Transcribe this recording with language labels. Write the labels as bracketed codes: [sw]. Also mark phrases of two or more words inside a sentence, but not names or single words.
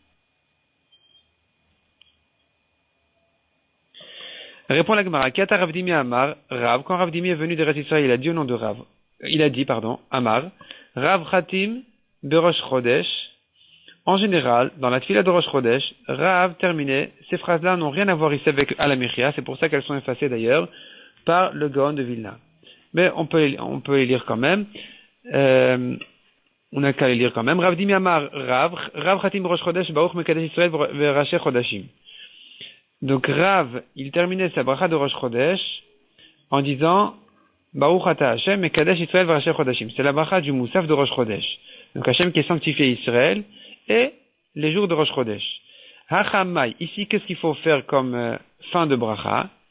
[fr] Répond la Gemara, [he] אתא רב דימי אמר, [fr] Rav, quand Rav Dimi est venu de Eretz Israël, il a dit au nom de Rav, [he] אמר, רב חתים בראש חודש. [fr] En général, dans la tefila de Rosh Chodesh, Rav terminait, ces phrases-là n'ont rien à voir ici avec Alamichia, c'est pour ça qu'elles sont effacées d'ailleurs par le Gaon de Vilna. Mais on peut les lire quand même. On n'a qu'à les lire quand même. [he] רב דימי אמר, רב חתים ראש חודש, ברוך מקדש ישראל וראשי חודשים. [fr] Donc Rav, il terminait sa bracha de Rosh Chodesh en disant [he] ברוך אתה ה' מקדש ישראל וראשי חודשים. [fr] C'est la bracha du Moussaf de Rosh Chodesh. Donc Hashem qui est sanctifié Israël et les jours de Rosh Chodesh. Hachamai, ici qu'est-ce qu'il faut faire comme fin de bracha?